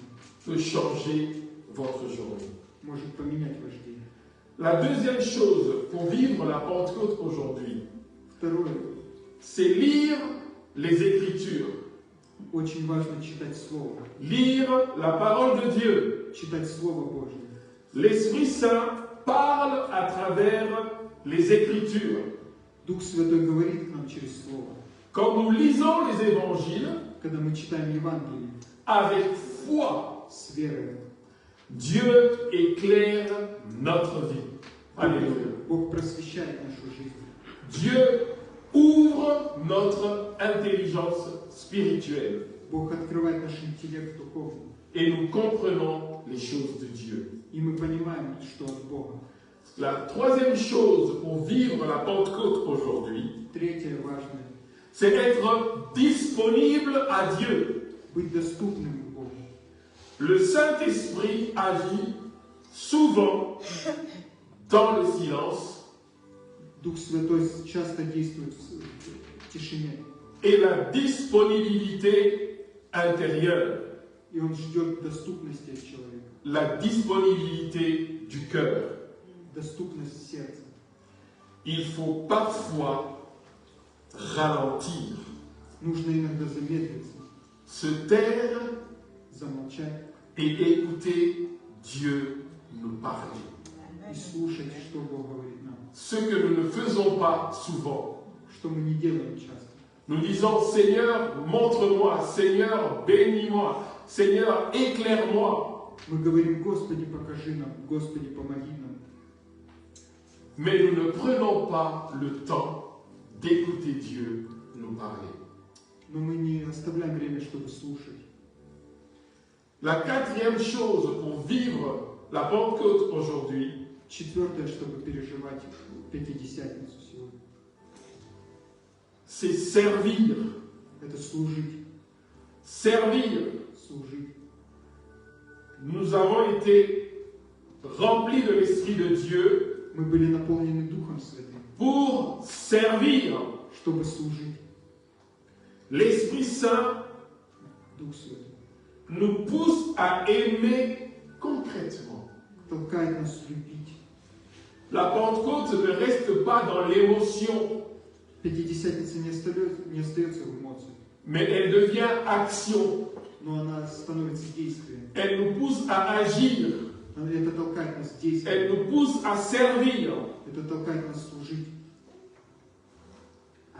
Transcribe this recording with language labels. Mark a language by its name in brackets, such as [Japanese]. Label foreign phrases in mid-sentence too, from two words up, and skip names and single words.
[French] peut changer votre journée. [Russian] может поменять ваш день. [French] La deuxième chose pour vivre la Pentecôte aujourd'hui, [Russian] Второе. [French] c'est lire les Écritures, [Russian] Очень важно читать Слово. [French] lire la parole de Dieu. [Russian] Читать Слово Божье. [French] L'Esprit Saint parle à travers les Écritures. [Russian] Дух Святой говорит к нам через Слово. [French] Quand nous lisons les Évangiles [Russian] Когда мы читаем Евангелие [French] avec foi, [Russian] с верой, [French] Dieu éclaire notre vie. Alléluia. [Russian] Бог просвещает нашу жизнь. [French] Dieu ouvre notre intelligence spirituelle [Russian] Бог открывает наш интеллект духовный. [French] et nous comprenons les choses de Dieu. [Russian] И мы понимаем, что от Бога. [French] La troisième chose pour vivre la Pentecôte aujourd'hui, [Russian] Третье важное. [French] c'est être disponible à Dieu. [Russian] Быть доступным к Богу. [French] Le Saint-Esprit agit souvent dans le silence [Russian] Дух Святой часто действует в тишине. [French] et la disponibilité intérieure, [Russian] И Он ждет доступности от человека. [French] la disponibilité du cœur. [Russian] Доступность сердца. [French] Il faut parfois ralentir, [Russian] Нужно иногда замедлиться, [French] se taire [Russian] замолчать [French] et écouter Dieu nous parler. [Russian] и слушать, что Бог говорит нам. [French] Ce que nous ne faisons pas souvent. [Russian] Что мы не делаем часто. [French] Nous disons, Seigneur, montre-moi, Seigneur, bénis-moi, Seigneur, éclaire-moi. [Russian] Мы говорим, Господи, покажи нам, Господи, помоги нам. [French] Mais nous ne prenons pas le temps d'écouter Dieu nous parler. [Russian] Но мы не оставляем время, чтобы слушать. [French] La quatrième chose pour vivre la Pentecôte aujourd'hui, [Russian] Четвертое, чтобы переживать Пятидесятницу сегодня, [French] c'est servir. [Russian] это служить. [French] Servir. [Russian] Служить. [French] Nous avons été remplis de l'Esprit de Dieu [Russian] Мы были наполнены Духом Святым, [French] pour servir. [Russian] чтобы служить. [French] L'Esprit Saint [Russian] Дух Святой [French] nous pousse à aimer concrètement. [Russian] толкает нас любить. [French] La Pentecôte ne reste pas dans l'émotion, [Russian] Пятидесятница не остается в эмоциях, [French] mais elle devient action. [Russian] но она становится действием. [French] Elle nous pousse à agir. [Russian] Это толкает нас действовать. [French] Elle nous pousse à servir. [Russian] Это толкает нас служить.